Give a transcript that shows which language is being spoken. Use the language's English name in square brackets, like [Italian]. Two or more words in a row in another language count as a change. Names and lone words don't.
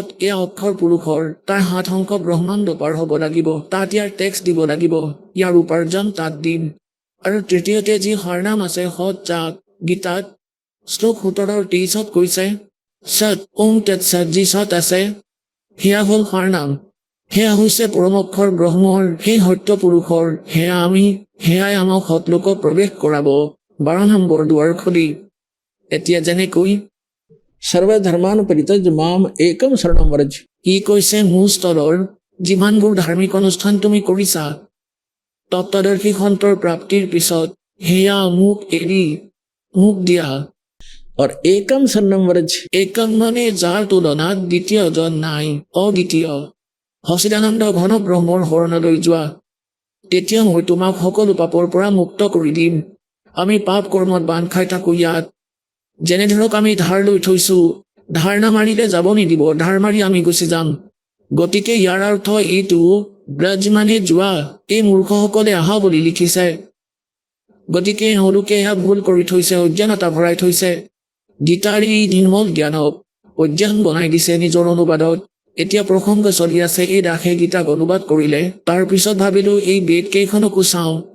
[Assamese] এয়া অক্ষৰ পুৰুষৰ তাৰ 7 অংক ব্ৰহ্মাণ্ড পাৰ হ'ব লাগিব তাত ইয়াৰ টেক্স দিব লাগিব ইয়াৰ উপাৰ্জন তাত দিম আৰু তৃতীয়তে যি হৰনাম আছে সৎ যাক গীতাত শ্লোক 17 23 কৈছে সৎ ওম তৎসৎ যি সৎ আছে সেয়া হ'ল হৰনাম সেয়া হৈছে পৰম অক্ষৰ ব্ৰহ্মৰ সেই সত্য পুৰুষৰ সেয়াই আমাক সৎলোকত প্ৰৱেশ কৰাব 12 নম্বৰ দুৱাৰ খুলি এতিয়া যেনেকৈ [Sanskrit] सर्व धर्मान परित्यज माम एकम शरणम व्रज [Assamese] ই কৈছে মূল স্তৰৰ যিমানবোৰ ধাৰ্মিক অনুষ্ঠান তুমি কৰিছা তত্ত্বদৰ্শী সন্তৰ প্ৰাপ্তিৰ পিছত সেয়া মোক এৰি মোক দিয়া [Sanskrit] और एकम शरणम व्रज [Assamese] একম মানে যাৰ তুলনাত দ্বিতীয়জন নাই অদ্বিতীয় সচিদানন্দ ঘন ব্ৰহ্মৰ শৰণলৈ যোৱা তেতিয়া মই তোমাক সকলো পাপৰ পৰা মুক্ত কৰি দিম আমি পাপ কৰ্মত বান্ধ খাই থাকোঁ ইয়াত যেনে ধৰক আমি ধাৰ লৈ থৈছোঁ ধাৰ নামাৰিলে যাব নিদিব ধাৰ মাৰি আমি গুচি যাম গতিকে ইয়াৰ অৰ্থ এইটো ব্ৰজ মানে যোৱা এই মূৰ্খসকলে আহা বুলি লিখিছে গতিকে এওঁলোকে এয়া ভুল কৰি থৈছে অজ্ঞানতা ভৰাই থৈছে গীতাৰ এই নিৰ্মল জ্ঞানক অজ্ঞান বনাই দিছে নিজৰ অনুবাদত এতিয়া প্ৰসংগ চলি আছে এই দাসে গীতাক অনুবাদ কৰিলে তাৰপিছত ভাবিলোঁ এই বেদ কেইখনকো চাওঁ